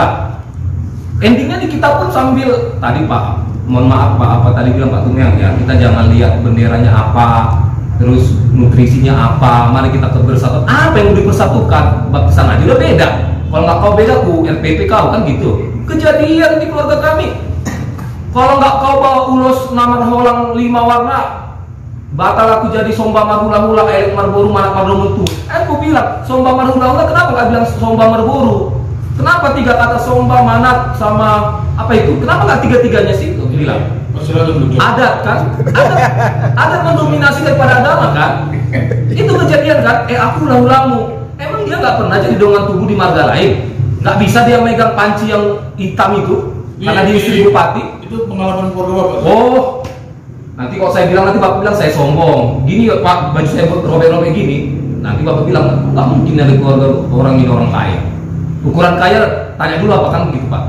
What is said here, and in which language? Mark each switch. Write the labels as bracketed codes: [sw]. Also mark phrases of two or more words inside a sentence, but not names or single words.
[id] Endingnya di kita pun sambil tadi Pak, mohon maaf Pak, apa tadi bilang Pak Tumyang ya, kita jangan lihat benderanya apa, terus nutrisinya apa, mari kita kebersatuan. Apa yang mau dipersatukan? Baptisan aja udah beda. Kalau nggak kau beda, ku RPP kau kan gitu. Kejadian di keluarga kami. Kalau nggak kau bawa ulos nama holang 5 warna, batal aku jadi [bbc] somba marhula-hula, elik marboru, manak mardomutu. [id] Aku bilang [bbc] somba marhula-hula, [id] kenapa nggak bilang [bbc] somba marboru? [id] Kenapa 3 kata somba, manat, sama apa itu? Kenapa nggak 3-3-nya sih? Aku bilang. Adat kan? Adat mendominasi daripada agama kan? Itu kejadian kan? Aku ulang-ulangmu. Emang dia nggak pernah jadi [bbc] dongan tubuh [id] di marga lain? Nggak bisa dia megang panci yang hitam itu? Karena dia istri bupati? Itu pengalaman keluarga Bapak. Oh, nanti kalau saya bilang, nanti Bapak bilang saya sombong. Gini Pak, baju saya robek-robek gini. Nanti Bapak bilang, nggak mungkin dari keluarga orang ini orang kaya. Ukuran kaya, tanya dulu apa kan begitu Pak?